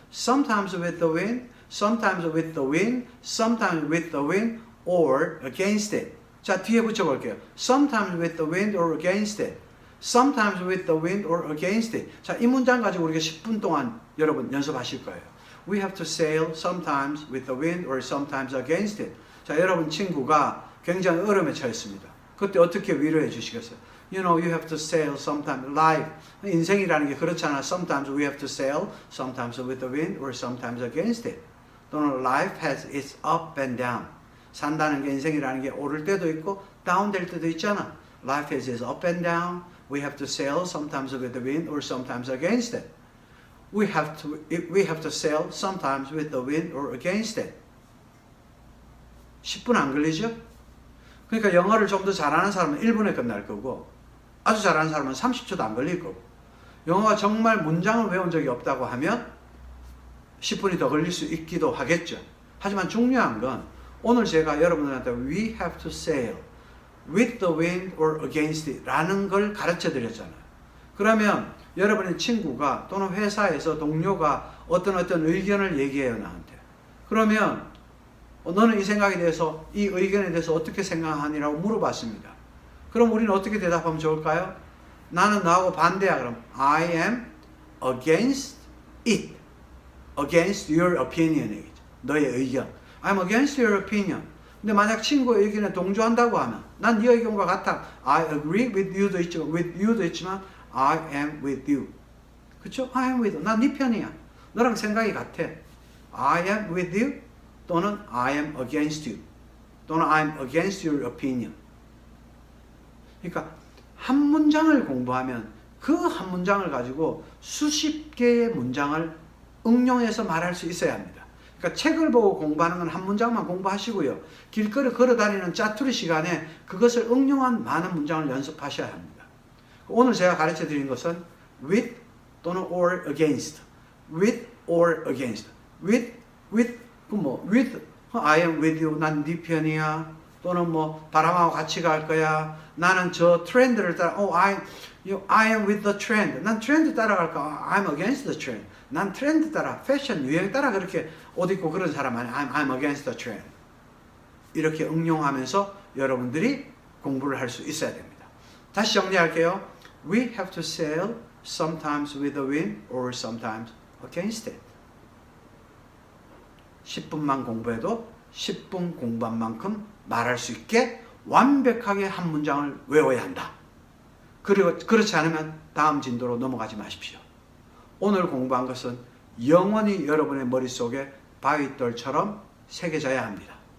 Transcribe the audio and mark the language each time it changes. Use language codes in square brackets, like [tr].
[en] Sometimes with the wind, sometimes with the wind, sometimes with the wind, or against it. [ko] 자, 뒤에 붙여볼게요. [en] Sometimes with the wind or against it. Sometimes with the wind or against it. [ko] 자, 이 문장 가지고 우리가 10분 동안 여러분 연습하실 거예요. [en] We have to sail sometimes with the wind or sometimes against it. [ko] 자, 여러분 친구가 굉장히 어려움에 처했습니다. 그때 어떻게 위로해 주시겠어요? [en] You know, you have to sail sometimes. [ko] Life, 인생이라는 게 그렇잖아. [en] Sometimes we have to sail, sometimes with the wind or sometimes against it. [ko] 또는 [en] life has its up and down. [ko] 산다는 게, 인생이라는 게 오를 때도 있고 다운 될 때도 있잖아. [en] Life has its up and down. We have to sail sometimes with the wind or sometimes against it. We have to sail sometimes with the wind or against it. [ko] 10분 안 걸리죠? 그러니까 영어를 좀 더 잘하는 사람은 1분에 끝날 거고, 아주 잘하는 사람은 30초도 안 걸릴 거고, 영어가 정말 문장을 외운 적이 없다고 하면 10분이 더 걸릴 수 있기도 하겠죠. 하지만 중요한 건 오늘 제가 여러분들한테 [en] We have to sail with the wind or against it [ko] 라는 걸 가르쳐 드렸잖아요. 그러면 여러분의 친구가 또는 회사에서 동료가 어떤 의견을 얘기해요, 나한테. 그러면 너는 이 생각에 대해서, 이 의견에 대해서 어떻게 생각하니라고 물어봤습니다. 그럼 우리는 어떻게 대답하면 좋을까요? 나는 너하고 반대야. [en] 그럼 I am against it. against your opinion. [ko] 너의 의견. [en] I'm against your opinion. [ko] 근데 만약 친구의 의견에 동조한다고 하면, 난 네 의견과 같아. [en] I agree with you도 [ko] 있지만 [en] I am with you. [ko] 그쵸? [en] I am with you. [ko] 난 네 편이야. 너랑 생각이 같아. [en] I am with you [ko] 또는 [en] I am against you 또는 I'm against your opinion. [ko] 그러니까 한 문장을 공부하면 그 한 문장을 가지고 수십 개의 문장을 응용해서 말할 수 있어야 합니다. 그러니까 책을 보고 공부하는 건 한 문장만 공부하시고요, 길거리 걸어다니는 짜투리 시간에 그것을 응용한 많은 문장을 연습하셔야 합니다. 오늘 제가 가르쳐 드린 것은 with 또는 or against, [en] with or against, [ko] with I am with you, 난 네 편이야. 또는 뭐 바람하고 같이 갈 거야. 나는 저 트렌드를 따라, [en] I am with the trend. [ko] 난 트렌드 따라갈까? [en] I'm against the trend. [ko] 난 트렌드 따라, 패션 유행 따라 그렇게 옷 입고 그런 사람 아니야. [en] I'm against the trend. [ko] 이렇게 응용하면서 여러분들이 공부를 할 수 있어야 됩니다. 다시 정리할게요. [en] We have to sail sometimes with the wind or sometimes against it. [ko] 10분만 공부해도 10분 공부한 만큼 말할 수 있게 완벽하게 한 문장을 외워야 한다. 그리고 그렇지 않으면 다음 진도로 넘어가지 마십시오. 오늘 공부한 것은 영원히 여러분의 머릿속에 바위돌처럼 새겨져야 합니다.